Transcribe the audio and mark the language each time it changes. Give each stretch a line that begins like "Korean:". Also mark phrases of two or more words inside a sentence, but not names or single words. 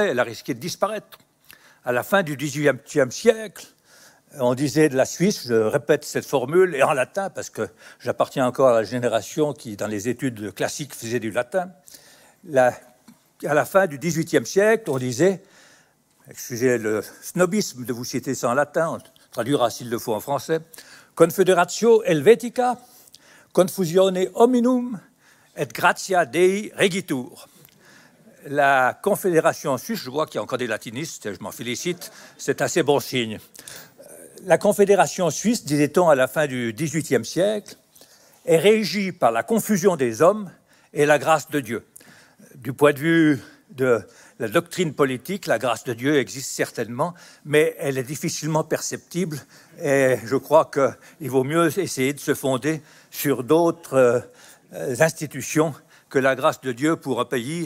French: Elle a risqué de disparaître. À la fin du XVIIIe siècle, on disait de la Suisse, je répète cette formule, et en latin, parce que j'appartiens encore à la génération qui, dans les études classiques, faisait du latin. À la fin du XVIIIe siècle, on disait, excusez le snobisme de vous citer ça en latin, on traduira s'il le faut en français,
Latin: Confederatio Helvetica, confusione hominum et gratia Dei regitur.
French: la Confédération suisse, je vois qu'il y a encore des latinistes, je m'en félicite, c'est assez bon signe. La Confédération suisse, disait-on à la fin du XVIIIe siècle, est régie par la confusion des hommes et la grâce de Dieu. Du point de vue de la doctrine politique, la grâce de Dieu existe certainement, mais elle est difficilement perceptible et je crois qu'il vaut mieux essayer de se fonder sur d'autres institutions que la grâce de Dieu pour un pays.